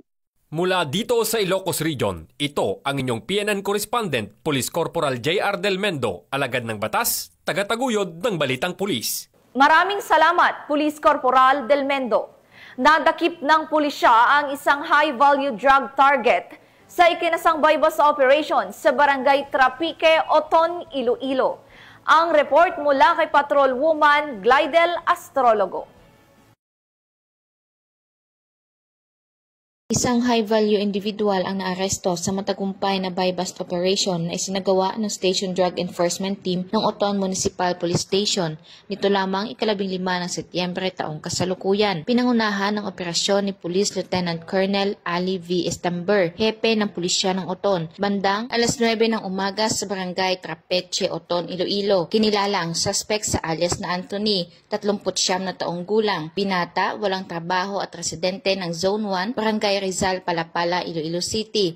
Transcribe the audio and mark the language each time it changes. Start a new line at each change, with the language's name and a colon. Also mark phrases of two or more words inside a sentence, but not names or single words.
Filipino: Mula dito sa Ilocos Region, ito ang inyong PNN correspondent, Police Corporal J.R. Del Mendo, alagad ng batas, tagataguyod ng Balitang Pulis. Maraming salamat, Police Corporal Del Mendo. Nadakip ng pulisya ang isang
English: high-value drug target
Filipino: sa ikinasang
English: bypass operation
Filipino: sa Barangay Trapique, Oton, Iloilo. Ang report mula kay Patrol Woman Glidel Astrologo. Isang
English: high-value individual
Filipino: ang naaresto sa matagumpay na
English: buy-bust operation
Filipino: na isinagawa ng Station Drug Enforcement Team ng Oton Municipal Police Station nito lamang 15 ng Setyembre taong kasalukuyan. Pinangunahan ng operasyon ni Police Lieutenant Colonel Ali V. Estamber, hepe ng pulisya ng Oton, bandang alas 9 ng umaga sa Barangay Trapeche, Oton, Iloilo. Kinilala ang suspect sa alias na Anthony, 39 na taong gulang, binata, walang trabaho at residente ng Zone 1, Barangay Rizal, Palapala, Iloilo City.